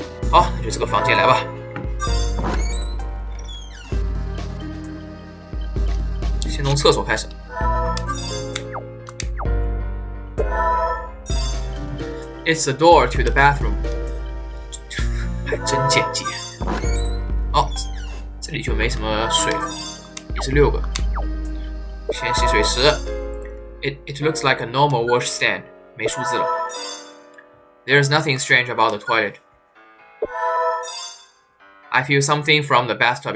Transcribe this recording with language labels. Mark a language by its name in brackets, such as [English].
[Chinese] 好，那就这个房间来吧。先从厕所开始。 [English] It's the door to the bathroom. [Chinese] 还真简洁。这里就没什么水了，也是6个。先洗水池。 [English] It looks like a normal wash stand. [Chinese] 没数字了。 [English] There's nothing strange about the toilet. I feel something from the bathtub.